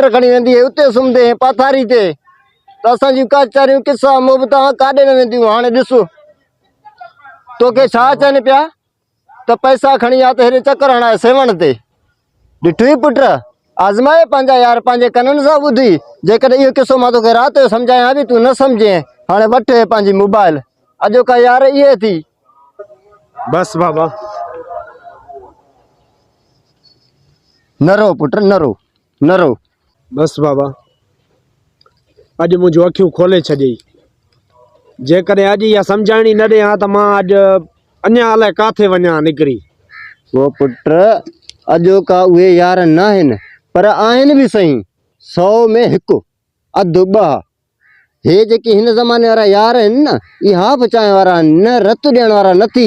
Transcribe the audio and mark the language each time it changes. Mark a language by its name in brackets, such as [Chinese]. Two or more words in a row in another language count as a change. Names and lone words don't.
[Sindhi] खणी वेंदी हुई उते सुम्हंदे पाथारी ते त असांजियूं काचारियूं किसा मोहबतां काॾे न वेंदियूं हाणे ॾिस तोखे छा चवनि पिया त पैसा खणी आ त हेॾे चकर हणाए सेवण ते ॾिठुई पुट आज़माए पंहिंजा यार पंहिंजे कननि सां ॿुधी जेकॾहिं इहो किसो मां तोखे राति जो सम्झायां बि तूं न सम्झे हाणे वठि पंहिंजी मोबाइल अॼु का यार इहे थी बस बाबा न रो पुट न रो न रो बस बाबा अॼु मुंहिंजूं अखियूं खोले छॾियई जेकॾहिं अॼु इहा सम्झाइणी न ॾियां त मां अॼु अञा अलाए काथे वञा निकिरी वो पुट अॼो का उहे यार न आहिनि पर आहिनि बि सही 100 में 1 अधु 2 हे जेके हिन ज़माने वारा यार आहिनि न इहा बचाइण वारा न रत ॾियण वारा न थी